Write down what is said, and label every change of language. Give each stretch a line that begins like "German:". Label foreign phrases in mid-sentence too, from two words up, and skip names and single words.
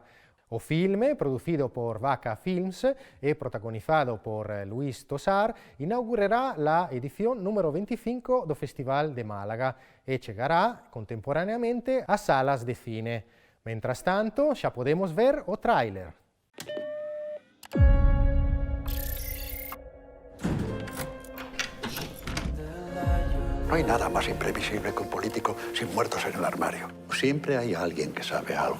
Galician: O filme, producido por Vaca Films e protagonizado por Luis Tosar, inaugurará
Spanish: la edición
Galician: número 25 do Festival de Málaga e chegará contemporaneamente a salas de cine.
Spanish: Mientras tanto,
Galician: xa podemos ver o tráiler.
Spanish: No hay nada más imprevisible que un político sin muertos en el armario. Siempre hay alguien que sabe algo.